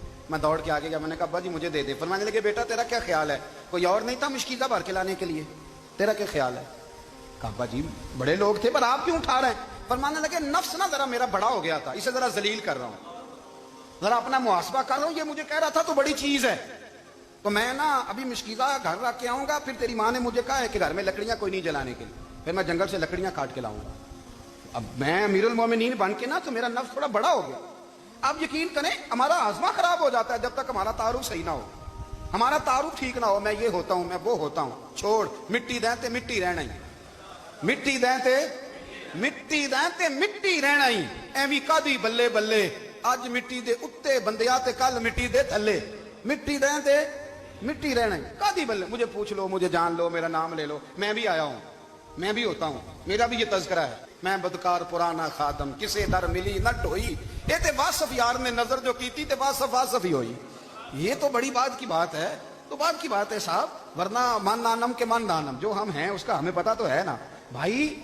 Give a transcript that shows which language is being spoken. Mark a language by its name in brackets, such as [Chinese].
[Urdu] میں دوڑ کے آگے گیا، میں نے کہا ابا جی مجھے دے دے. فرمانے لگے بیٹا تیرا کیا خیال ہے؟ کوئی اور نہیں تھا مشکیزہ بھر کے لانے کے لیے، تیرا کیا خیال ہے؟ کہا ابا جی بڑے لوگ تھے پر آپ کیوں اٹھا رہے ہیں؟ فرمانے لگے نفس نا ذرا میرا بڑا ہو گیا تھا، اسے ذرا ذلیل کر رہا ہوں، ذرا اپنا محاسبہ کر رہا ہوں. یہ مجھے کہہ رہا تھا تو بڑی چیز ہے تو میں نا ابھی مشکیزہ گھر رکھ کے آؤں گا، پھر تیری ماں نے مجھے کہا ہے کہ گھر میں لکڑیاں کوئی نہیں جلانے کے لیے، پھر میں جنگل سے لکڑیاں کاٹ کے لاؤں گا. اب میں امیر المومنین بن کے نا تو میرا نفس تھوڑا بڑا ہو گیا. آپ یقین کریں ہمارا ہاضمہ خراب ہو جاتا ہے جب تک ہمارا تعارف صحیح نہ ہو، ہمارا تعارف ٹھیک نہ ہو. میں یہ ہوتا ہوں، میں وہ ہوتا ہوں. [Punjabi] چھوڑ مٹی دیں تے مٹی رہنا ہی، مٹی دیں تے مٹی دیں تے مٹی رہنا ہی. ایویں کادی بلے بلے اج مٹی دے اتے بندیا تے کل مٹی دے تھلے. مٹی دیں تے مٹی رہنا ہی. کادی بلے [Urdu] مجھے پوچھ لو، مجھے جان لو، میرا نام لے لو، میں بھی آیا ہوں، میں بھی ہوتا ہوں، میرا بھی یہ تذکرہ ہے. [Punjabi] میں بدکار پرانا خادم کسے در ملی نہ ڈھوئی. یہ تے واصف یار نے نظر جو کی تھی تے واصف واصف ہی ہوئی. [Urdu] یہ تو بڑی بات کی بات ہے، تو بات کی بات ہے صاحب. ورنہ من نانم کے من نانم، جو ہم ہیں اس کا ہمیں پتا تو ہے نا بھائی.